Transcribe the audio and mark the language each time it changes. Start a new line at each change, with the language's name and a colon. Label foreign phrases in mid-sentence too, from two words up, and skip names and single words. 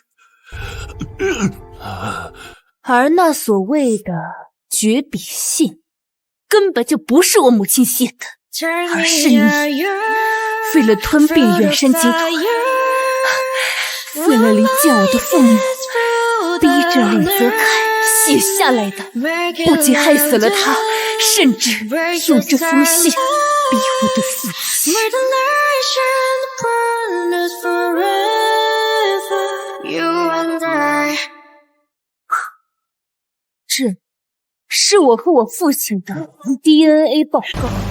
Chinese: 而那所謂的絕筆信，根本就不是我母親寫的，而是你為了吞併遠山集團，為了離間我的父母，逼着李澤楷寫下來的，不僅害死了他，甚至用這封信逼我的父親。這是我和我父親的 DNA 報告。